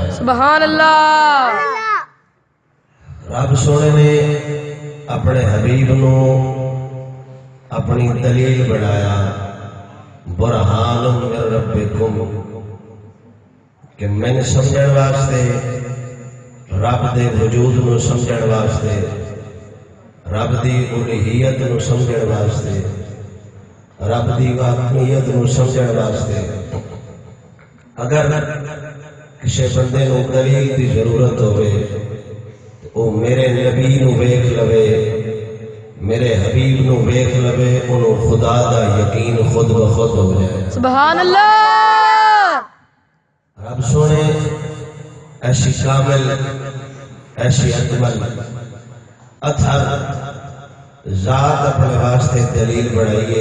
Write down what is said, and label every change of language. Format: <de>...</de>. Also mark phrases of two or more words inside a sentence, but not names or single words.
<ar>سبحان اللہ</ar> <pa>رب سونے نے اپنے حبیب نو اپنی دلیل بنایا</pa> <ar>برہان من ربکم</ar> <pa>کہ میں سمجھن واسطے رب دے وجود نو سمجھن واسطے رب دی الوہیت نو سمجھن واسطے رب دی واقعیت نو سمجھن واسطے اگر کسی بندے نو دلیل دی ضرورت ہوئے او میرے نبی نو ویکھ لوے میرے حبیب نو ویکھ لوے انہوں خدا دا یقین خود بخود ہو جائے</pa> <ar>سبحان اللہ</ar> <pa>رب سونے ایسی کامل ایسی اکمل اطہر ذات اپنے واسطے دلیل بنائیے</pa>